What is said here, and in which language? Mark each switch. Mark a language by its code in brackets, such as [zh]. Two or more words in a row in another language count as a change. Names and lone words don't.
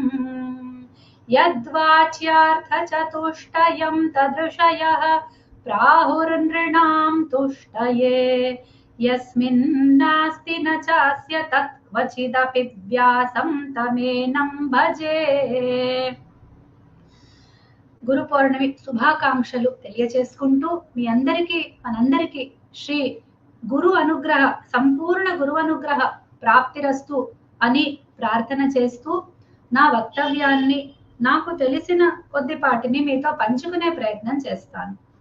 [sa] यद्वाच्यार्थचतुष्टयं तदृशयः प्राहुर्नृणां तुष्टये यस्मिन्नास्ति न चास्य तत् क्वचिदपि व्यासं तमेनं भजे. [te] గురు పౌర్ణమి శుభాకాంక్షలు తెలియచేసుకుంటూ మీ అందరికీ మనందరికీ శ్రీ గురు అనుగ్రహ సంపూర్ణ గురు అనుగ్రహ ప్రాప్తిరస్తు అని ప్రార్థన చేస్తూ నా వక్తవ్యాన్ని నాకు తెలిసిన కొద్దిపాటిని మీతో పంచుకునే ప్రయత్నం చేస్తాను.